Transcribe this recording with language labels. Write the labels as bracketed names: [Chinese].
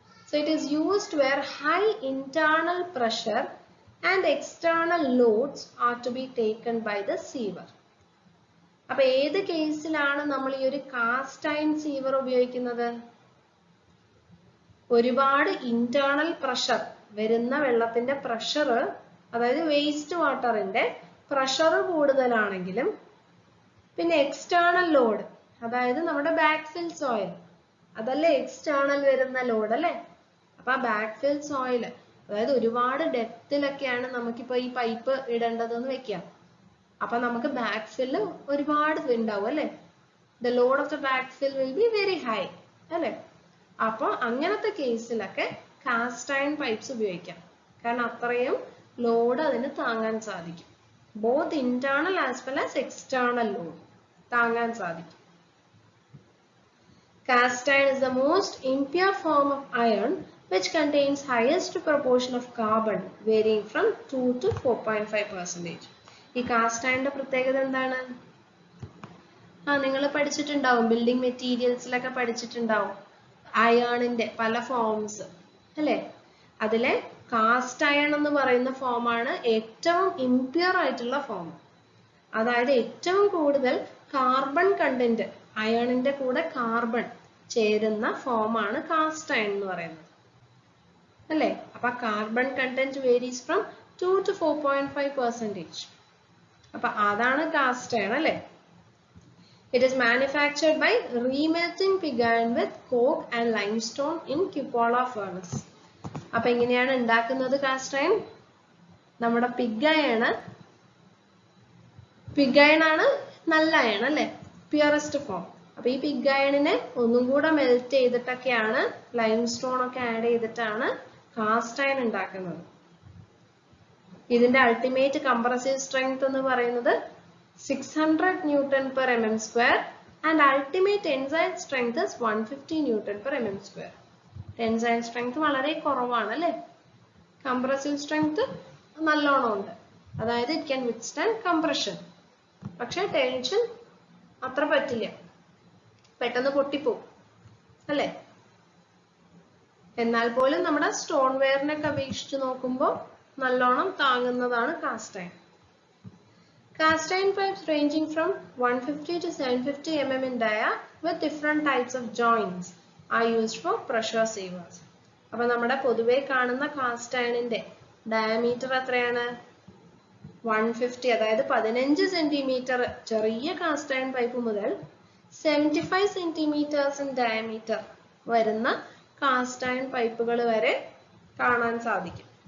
[English] So it is used where high internal pressure and external loads are to be taken by the siever. [Malayalam] അപ്പൊ ഏത് കേസിലാണ് നമ്മൾ ഈ ഒരു കാസ്റ്റ് അയൺ സീവർ ഉപയോഗിക്കുന്നത്? ഒരുപാട് ഇന്റേണൽ പ്രഷർ വരുന്ന വെള്ളത്തിന്റെ പ്രഷർ, അതായത് വേസ്റ്റ് വാട്ടറിന്റെ പ്രഷർ കൂടുതലാണെങ്കിലും, പിന്നെ എക്സ്റ്റേണൽ ലോഡ്, അതായത് നമ്മുടെ ബാക്ക് ഫിൽ സോയിൽ, അതല്ലേ എക്സ്റ്റേണൽ വരുന്ന ലോഡ് അല്ലെ. അപ്പൊ ആ ബാക്ക് ഫിൽ സോയിൽ, അതായത് ഒരുപാട് ഡെപ്തിലൊക്കെയാണ് നമുക്കിപ്പോ ഈ പൈപ്പ് ഇടേണ്ടതെന്ന് വെക്കാം. അപ്പൊ നമുക്ക് ബാക്ക് ഫില്ല് ഒരുപാട് ഉണ്ടാവും അല്ലെ. [English] the load of the backfill will be very high [Malayalam] അല്ലെ. അപ്പൊ അങ്ങനത്തെ കേസിലൊക്കെ കാസ്റ്റ് അയൺ പൈപ്സ് ഉപയോഗിക്കാം. കാരണം അത്രയും ലോഡ് അതിന് താങ്ങാൻ സാധിക്കും. [English] both internal as well as external load [Malayalam] താങ്ങാൻ സാധിക്കും. [English] Cast iron is the most impure form of iron which contains highest proportion of carbon varying from 2 to 4.5%. [Malayalam] ഈ കാസ്റ്റ് അയണിന്റെ പ്രത്യേകത എന്താണ്? നിങ്ങൾ പഠിച്ചിട്ടുണ്ടാവും, ബിൽഡിംഗ് മെറ്റീരിയൽസിലൊക്കെ പഠിച്ചിട്ടുണ്ടാവും അയണിന്റെ പല ഫോംസ് അല്ലെ. അതിലെ കാസ്റ്റ് അയൺ എന്ന് പറയുന്ന ഫോമാണ് ഏറ്റവും ഇംപ്യൂർ ആയിട്ടുള്ള ഫോം. അതായത് ഏറ്റവും കൂടുതൽ കാർബൺ കണ്ടന്റ്, അയണിന്റെ കൂടെ കാർബൺ ചേരുന്ന ഫോമാണ് കാസ്റ്റ് അയൺ എന്ന് പറയുന്നത് അല്ലെ. [English] അപ്പൊ carbon content varies from 2 to 4.5%. [Malayalam] അപ്പൊ അതാണ് കാസ്റ്റ് അയൺ അല്ലെ. [English] It is manufactured by remelting pig iron with coke and limestone in cupola furnace. [Malayalam] അപ്പൊ എങ്ങനെയാണ് ഉണ്ടാക്കുന്നത് കാസ്റ്റ് അയൺ? നമ്മുടെ പിഗ് അയൺ പിഗ് അയൺ ആണ് നല്ല അയൺ അല്ലെ, പ്യുവറസ്റ്റ് ഫോം. അപ്പൊ ഈ പിഗ് അയണിനെ ഒന്നും കൂടെ മെൽറ്റ് ചെയ്തിട്ടൊക്കെയാണ് ലൈം സ്റ്റോൺ ഒക്കെ ആഡ് ചെയ്തിട്ടാണ് കാസ്റ്റ് അയൺ ഉണ്ടാക്കുന്നത്. ഇതിന്റെ അൾട്ടിമേറ്റ് കംപ്രസീവ് സ്ട്രെങ്ത് എന്ന് പറയുന്നത് 600 Newton/mm², and ultimate tensile strength 150 Newton/mm². Tensile strength വളരെ കുറവാണ് അല്ലെ, കംപ്രസീവ് സ്ട്രെങ്ത് നല്ലോണം ഉണ്ട്. അതായത് [English] It can withstand compression. [Malayalam] പക്ഷെ ടെൻഷൻ അത്ര പറ്റില്ല, പെട്ടെന്ന് പൊട്ടിപ്പോവും അല്ലെ. എന്നാൽ പോലും നമ്മുടെ സ്റ്റോൺ വെയറിനൊക്കെ അപേക്ഷിച്ച് നോക്കുമ്പോൾ നല്ലോണം താങ്ങുന്നതാണ് cast iron. [English] Cast iron pipes ranging from 150 to 750 mm in dia with different types of joints are used for pressure savers. [Malayalam] അപ്പോൾ നമ്മുടെ പൊതുവെ കാണുന്ന കാസ്റ്റ് അയണിന്റെ ഡയമീറ്റർ എത്രയാണ്? 150, അതായത് 15 സെന്റിമീറ്റർ ചെറിയ കാസ്റ്റ് അയൺ പൈപ്പ് മുതൽ 75 സെന്റിമീറ്റേഴ്സ് ഇൻ ഡയമീറ്റർ വരുന്ന കാസ്റ്റ് അയൺ പൈപ്പുകൾ വരെ കാണാൻ സാധിക്കും.